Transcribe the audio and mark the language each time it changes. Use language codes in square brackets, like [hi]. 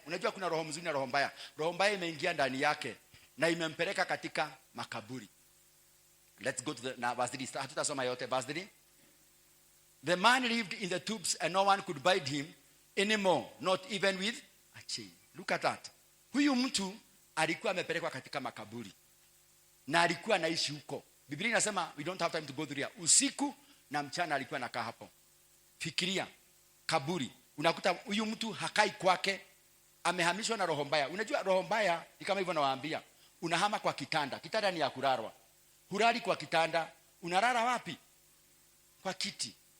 [sw] Unajua kuna roho mzuri na roho mbaya. Roho mbaya imeingia ndani yake na imempeleka katika makaburi. [en] Let's go to the verse 3. [sw] Hatutasoma yote [en] verse 3. The man lived in the tombs and no one could bind him anymore, not even with a chain. Look at that. [sw] Huyu mtu alikuwa amepelekwa katika makaburi na alikuwa anaishi huko. Biblia inasema [en] we don't have time to go through. [sw] Usiku na mchana alikuwa anakaa hapo. Fikiria kaburi. Unakuta huyu mtu hakai kwake, amehamishwa na roho mbaya. Unajua roho mbaya ni kama hivyo nawaambia. Unahama kwa kitanda. Kitanda ni ya kularwa. Hulali kwa kitanda, unalala wapi? Kwa kiti.